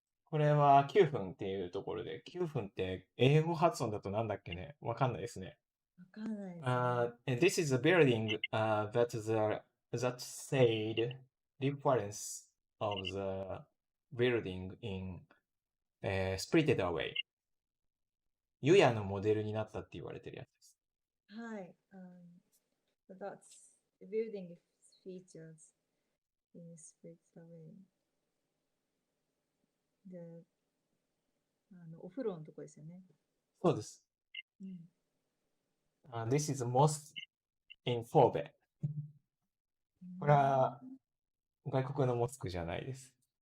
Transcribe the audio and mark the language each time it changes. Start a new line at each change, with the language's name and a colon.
Japanese: これは9分っていうところで、9分って英語発音だとなんだっけね、わかんないですね。わかんないですね。
English: This is a building that said reference of the building in Spirited Away.
Japanese: ユヤのモデルになったって言われてるやつです。はい。
English: So that's the building features in Spirited Away.
Japanese: で、お風呂のとこですよね。そうです。
English: This is mosque in 神戸。
Japanese: これは外国のモスクじゃないです。